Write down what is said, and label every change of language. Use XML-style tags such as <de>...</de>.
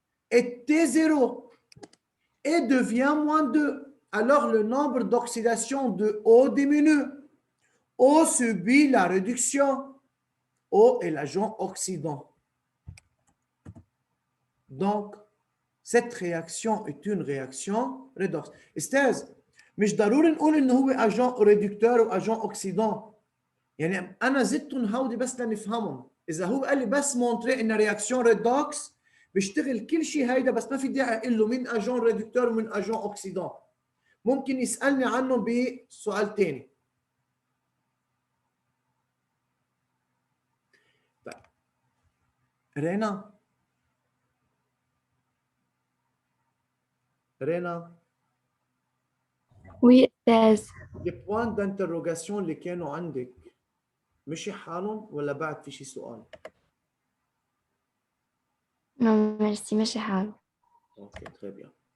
<fr>est T0 et devient moins 2. Alors, le nombre d'oxydation de O diminue. O subit la réduction. O est l'agent oxydant. Donc, cette réaction est une réaction redox.</fr> <ar>استاذ مش ضروري نقول انه هو اجون ريدكتور واجون اوكسيدون. يعني انا زدتهم هودي بس لنفهمهم. اذا هو قال لي بس مونتري ان رياكسيون ريدوكس بيشتغل كل شيء هيدا، بس ما في داعي اقول له مين اجون ريدكتور ومين اجون اوكسيدون. ممكن يسالني عنه بسؤال ثاني. طيب رينا</ar> <fr>Oui, أستاذ.</fr> <ar>les points d'interrogation اللي كانوا عندك مشي حالهم ولا بعد في شي سؤال؟</ar> <fr>Non, merci, ماشي حال. اوكي très bien.</fr>